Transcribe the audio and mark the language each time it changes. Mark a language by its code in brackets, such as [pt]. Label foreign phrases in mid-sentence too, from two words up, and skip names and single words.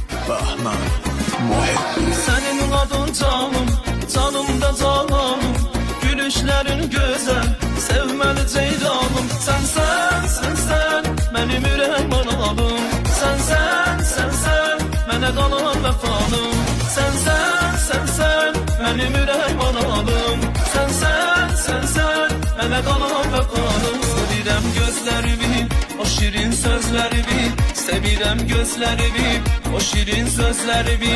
[tr] Bahman Muhibbi. Senin adın canım, canım da canım. Gülüşlerin güzel, sevmeli ceylanım. Sen, benim [az] ürəyim analım. Sen, mənə qalan vəfalım. [tr] Sen, benim [az] ürəyim analım. Sen, mənə qalan vəfalım. Sevirəm gözlərimi, o şirin sözlərimi. Sevirəm gözlərimi, o şirin sözlərimi.